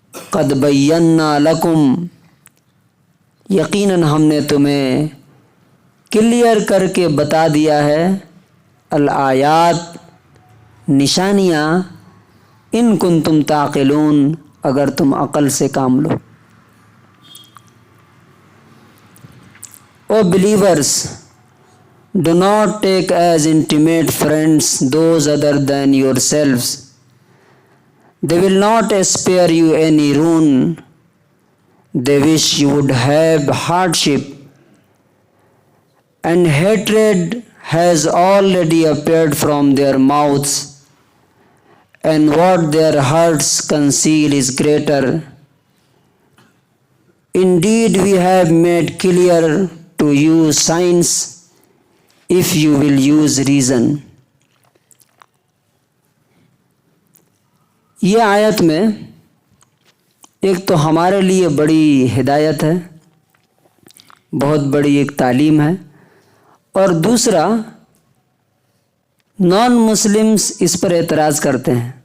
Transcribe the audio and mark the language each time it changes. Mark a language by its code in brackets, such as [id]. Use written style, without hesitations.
[ar] قد بینا لکم، [ur] یقیناً ہم نے تمہیں کلیئر کر کے بتا دیا ہے، الآیات، نشانیاں، [ar] ان کنتم تعقلون، [ur] اگر تم عقل سے کام لو. [en] O believers, do not take as intimate friends those other than yourselves. They will not spare you any ruin. They wish you would have hardship, and hatred has already appeared from their mouths, and what their hearts conceal is greater. Indeed, we have made clear to use signs if you will use reason. [ur] یہ آیت میں ایک تو ہمارے لیے بڑی ہدایت ہے، بہت بڑی ایک تعلیم ہے، اور دوسرا نان مسلمز اس پر اعتراض کرتے ہیں.